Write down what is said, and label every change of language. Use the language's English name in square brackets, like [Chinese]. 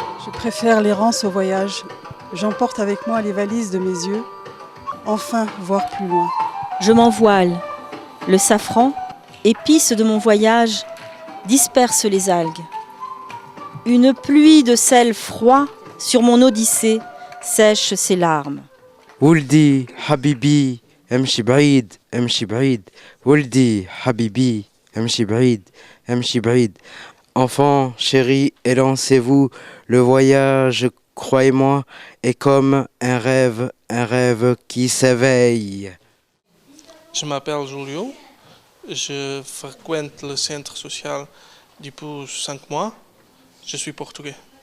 [French] Je préfère l'errance au voyage. J'emporte avec moi les valises de mes yeux. Enfin, voir plus loin. Je m'envoile. Le safran, épice de mon voyage, disperse les algues. Une pluie de sel froid sur mon odyssée sèche ses larmes. [Arabic] ولدي حبيبي امشي بعيد امشي بعيد ولدي حبيبي امشي بعيد امشي بعيد. [French] Enfant, chéri, élancez-vous, le voyage, croyez-moi, est comme un rêve qui s'éveille. Je m'appelle Julio, je fréquente le centre social depuis 5 mois, je suis portugais.